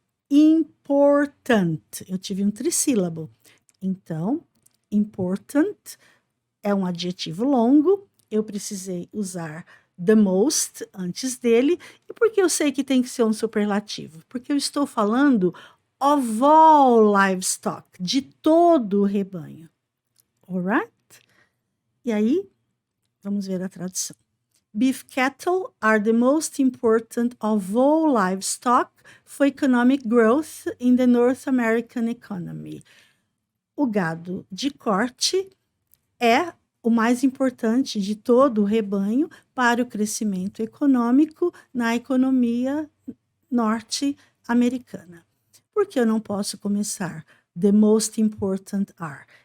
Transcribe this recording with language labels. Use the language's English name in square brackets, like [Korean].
[Portuguese] Important, eu tive um trissílabo. Então, important é um adjetivo longo, eu precisei usar [English] the most [Portuguese] antes dele. E por que eu sei que tem que ser um superlativo? Porque eu estou falando [English] of all livestock, [Portuguese] de todo o rebanho. Alright? E aí, vamos ver a tradução. [English] Beef cattle are the most important of all livestock for economic growth in the North American economy. [Portuguese] O gado de corte é o mais importante de todo o rebanho para o crescimento econômico na economia norte-americana. Por que eu não posso começar [English] the most important are?